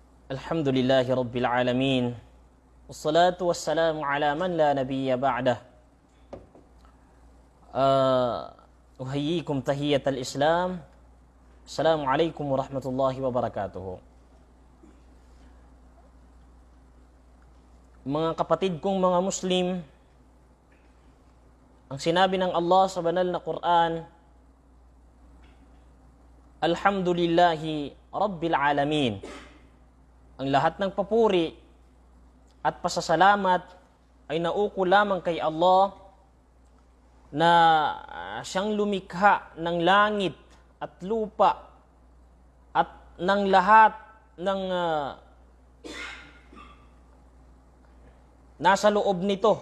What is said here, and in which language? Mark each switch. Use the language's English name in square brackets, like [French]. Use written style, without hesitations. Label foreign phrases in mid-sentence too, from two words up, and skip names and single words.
[Arabic] الحمد لله رب العالمين. والصلاة والسلام على من لا نبي بعده. أحييكم تحية الإسلام. السلام عليكم ورحمة الله وبركاته. [Filipino] Mga kapatid kong mga Muslim, ang sinabi ng Allah sa banal na Quran, [Arabic] الحمد لله رب العالمين. [Filipino] Ang lahat ng papuri at pasasalamat ay nauuko lamang kay Allah na siyang lumikha ng langit at lupa at ng lahat ng nasa loob nito.